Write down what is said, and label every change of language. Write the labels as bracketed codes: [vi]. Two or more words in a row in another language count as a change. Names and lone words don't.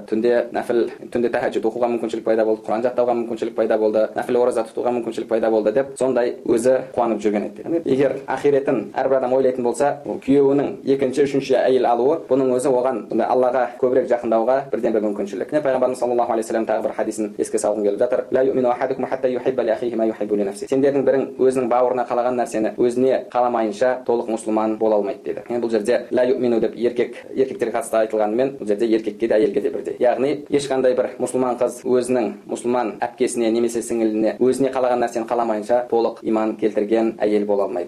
[kk] Түнде нәпіл, түнде тахаджуд оқуға мүмкіншілік пайда болды, Құран жаттауға мүмкіншілік пайда болды, нәпіл ораза тұтуға мүмкіншілік пайда болды деп, сондай өзі қуанып жүрген еді. Егер ақиретін әрбір адам ойлайтын болса, күйеуінің екінші, үшінші әйел алуы, бұның өзі оған Аллаға көбірек жақындауға бірден бір мүмкіншілік. Пайғамбарымыз [ar] صلى الله عليه وسلم [kk] тағы бір хадисін еске салғым келіп жатыр. [ar] لا يؤمن أحدكم حتى يحب لأخيه ما يحب لنفسه. [kk] Сендердің бірің өзінің бауырына қалаған нәрсені өзіне қаламайынша толық мұсылман бола алмайды деді. Бұл жерде [ar] لا يؤمن [kk] деп еркектерге қатысты айтылғанымен, бұл жерде еркекке де әйелге де бірдей. Яғни ешқандай бір мұсылман қыз өзінің мұсылман әпкесіне немесе сіңіліне өзіне қалаған нәрсені қаламайынша толық иман келтірген әйел бола алмайды.